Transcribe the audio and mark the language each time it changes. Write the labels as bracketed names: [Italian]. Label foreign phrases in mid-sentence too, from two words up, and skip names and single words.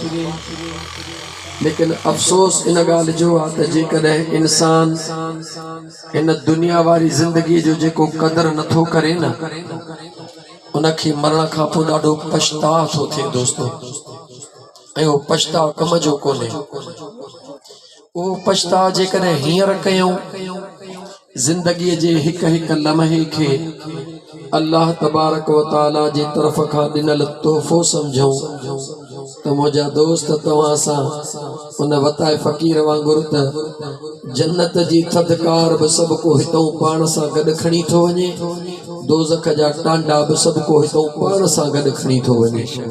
[Sindhi] लेकिन अफ़सोस इन ॻाल्हि जो आहे त जेकॾहिं इंसान इन दुनिया वारी ज़िंदगी जो जेको क़दर नथो करे न, उनखे मरण खां पोइ ॾाढो पछताव थो थिए दोस्तो, ऐं उहो पछताव कम जो कोन्हे। उहो पछताव जेकॾहिं हींअर कयूं ज़िंदगीअ जे हिक हिक लम्हे खे [Arabic] الله تبارك وتعالى [Sindhi] जी तरफ़ खां ॾिनल तोहफ़ो सम्झूं त मुंहिंजा दोस्त तव्हां सां उन वताए फ़क़ीर वांगुरु त जन्नत जी थधिकार बि सभु को हितां पाण सां गॾु खणी थो वञे, दोज़ख जा टांडा बि सभु को हितां पाण सां गॾु खणी थो वञे।